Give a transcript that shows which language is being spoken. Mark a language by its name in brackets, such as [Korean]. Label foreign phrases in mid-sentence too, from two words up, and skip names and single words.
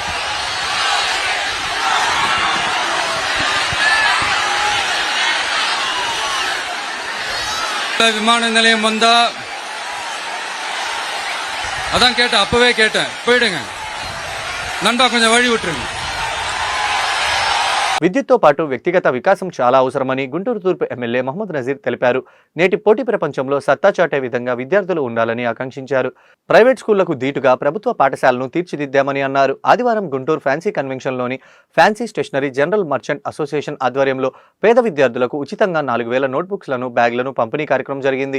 [Tamil] விமான நிலையம் வந்தா அதான் கேட்டேன், அப்பவே கேட்டேன், போயிடுங்க நண்பா, கொஞ்சம் வழி விட்டுருங்க. [Telugu] విద్యుత్తో పాటు వ్యక్తిగత వికాసం చాలా అవసరమని గుంటూరు తూర్పు ఎమ్మెల్యే మహమ్మద్ నజీర్ తెలిపారు. నేటి పోటీ ప్రపంచంలో సత్తా చాటే విధంగా విద్యార్థులు ఉండాలని ఆకాంక్షించారు. ప్రైవేట్ స్కూళ్లకు ధీటుగా ప్రభుత్వ పాఠశాలను తీర్చిదిద్దామని అన్నారు. ఆదివారం గుంటూరు ఫ్యాన్సీ కన్వెన్షన్లోని ఫ్యాన్సీ స్టేషనరీ జనరల్ మర్చెంట్ అసోసియేషన్ ఆధ్వర్యంలో పేద విద్యార్థులకు ఉచితంగా 4000 నోట్బుక్స్లను, బ్యాగ్లను పంపిణీ కార్యక్రమం జరిగింది.